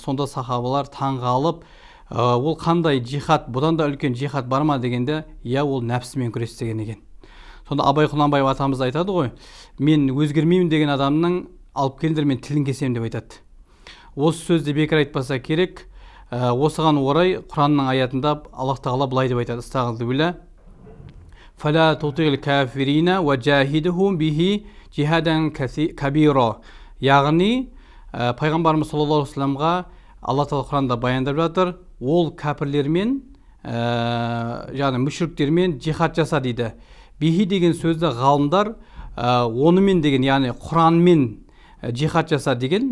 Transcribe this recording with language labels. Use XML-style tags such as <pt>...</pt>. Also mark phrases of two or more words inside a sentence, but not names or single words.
<kk>Сонда сахабалар таңғалып, ол қандай жихад, бұдан да үлкен жихад бар ма дегенде, иә, ол нәпсімен күрес деген екен. Сонда Абай Құнанбаев атамыз айтады ғой: мен өзгермеймін деген адамның алып келіңдер, мен тілін кесемін деп айтады. Осы сөзді бекер айтпаса керек. Осыған орай Құранның аятында Аллах тағала былай деп айтады: Астағфирулла,</kk> <ar>فلا تطع الكافرين وجاهدهم به جهادا كبيرا.</ar> <kk>Яғни пайғамбарымыз</kk> <ar>صلى الله عليه وسلم</ar> <kk>Алла тағала Құранда баяндап жатыр: ол кәпірлермен, яғни мүшриктермен жихад жаса дейді. Бихи деген сөзді ғалымдар онымен деген, яғни Құранмен жихад жаса деген.</kk>